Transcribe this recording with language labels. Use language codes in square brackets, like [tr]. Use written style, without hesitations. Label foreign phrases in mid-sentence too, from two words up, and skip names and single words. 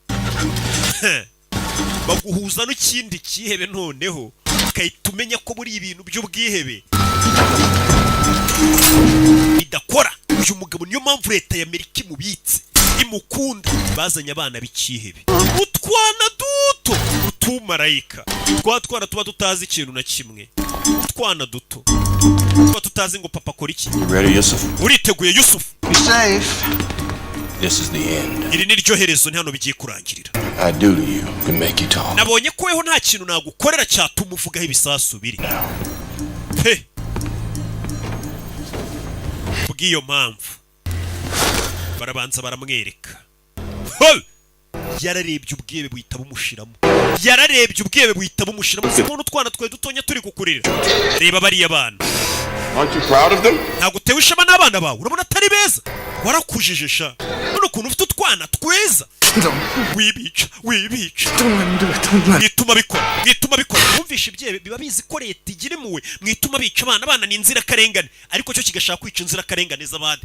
[rw] Baguhuza n'ikindi kihebe noneho ukahita umenya ko muri ibintu by'ubwihebe bidakora. Uyu mugabo niyo mpamvu leta ya Amerika imubitse imukunda. Bazanye abana b'ikihebe utwana duto utumarayika twana tuba tutazi ikintu na kimwe. Utwana duto tuba tutazi ngo papa akora iki. [en] Ready, Yusuf? [rw] Uriteguye Yusuf? [en] Be safe. This is the end. [rw] Iri ni ryo herezo ni hano bigiye kurangirira. [en] I do to you can make you talk. [rw] Nabonye ko weho nta kintu nagukorera cyatuma uvugaho ibisasu biri. He. Bw'iyo mpamvu barabanza baramwereka. Yararebye ubwebe buhita bumushiramo. Sibona utwana twe dutonya turi kukurira. Reba bariya bana. [en] Aren't you proud of them? [rw] Ntabwo utewe ishema n'abana bawe. Urabona atari beza? Warakujije sha. None ukuntu ufite utwana tweza. Wibica. Mwituma bikora. Mwumvisha ibyebe biba bizi ko leta igira impuhwe. Mwituma bica abana ni inzira karengane. Ariko cyo kigashaka kwica inzira karengane z'abandi.